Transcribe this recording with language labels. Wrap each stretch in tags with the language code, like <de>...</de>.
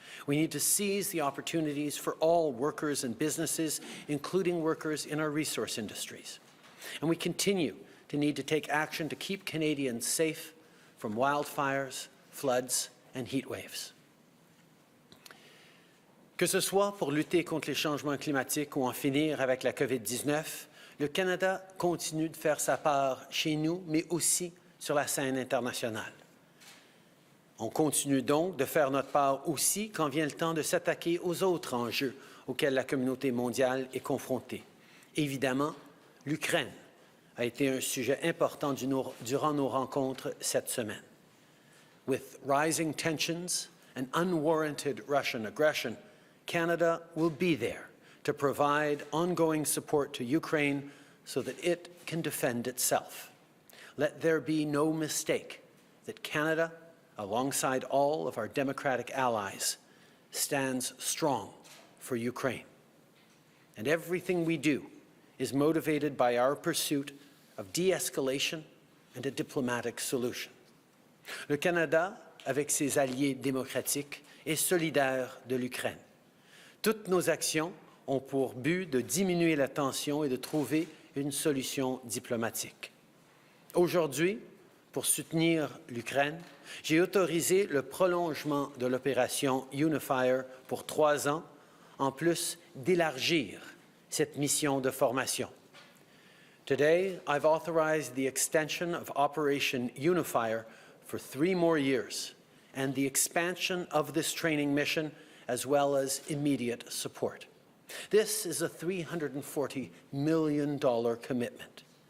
<en>We need to seize the opportunities for all workers and businesses, including workers in our resource industries. And we continue to need to take action to keep Canadians safe from wildfires, floods, and heat waves.</en> <fr>Que ce soit pour lutter contre les changements climatiques ou en finir avec la COVID-19, le Canada continue de faire sa part chez nous, mais aussi sur la scène internationale. On continue donc de faire notre part aussi quand vient le temps de s'attaquer aux autres enjeux auxquels la communauté mondiale est confrontée. Évidemment, l'Ukraine a été un sujet important durant nos rencontres cette semaine.</fr> <en>With rising tensions and unwarranted Russian aggression, Canada will be there to provide ongoing support to Ukraine so that it can defend itself. Let there be no mistake that Canada, alongside all of our democratic allies, stands strong for Ukraine. And everything we do is motivated by our pursuit of de-escalation and a diplomatic solution.</en> <fr>Le Canada, avec ses alliés démocratiques, est solidaire de l'Ukraine. Toutes nos actions ont pour but de diminuer la tension et de trouver une solution diplomatique. Aujourd'hui, pour soutenir l'Ukraine, j'ai autorisé le prolongement de l'opération Unifier pour 3 ans, en plus d'élargir cette mission de formation.</fr> <en>Today, I've authorized the extension of Operation Unifier for 3 more years and the expansion of this training mission as well as immediate support. This is a $340 million commitment.</en>